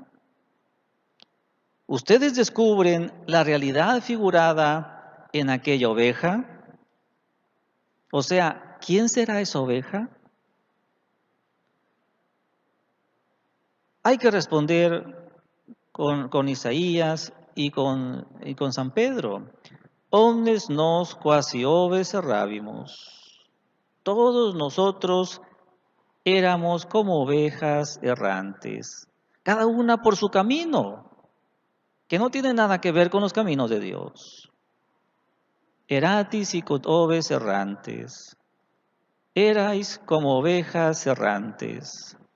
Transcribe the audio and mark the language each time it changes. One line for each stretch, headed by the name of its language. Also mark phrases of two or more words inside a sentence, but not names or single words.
Spanish: ¿Ustedes descubren la realidad figurada en aquella oveja? O sea, ¿quién será esa oveja? Hay que responder con Isaías y con San Pedro.
Latin: Omnes nos quasi oves errabimus.
Spanish: Todos nosotros éramos como ovejas errantes, cada una por su camino, que no tiene nada que ver con los caminos de Dios.
Latin: Eratis y oves errantes,
Spanish: erais como ovejas errantes.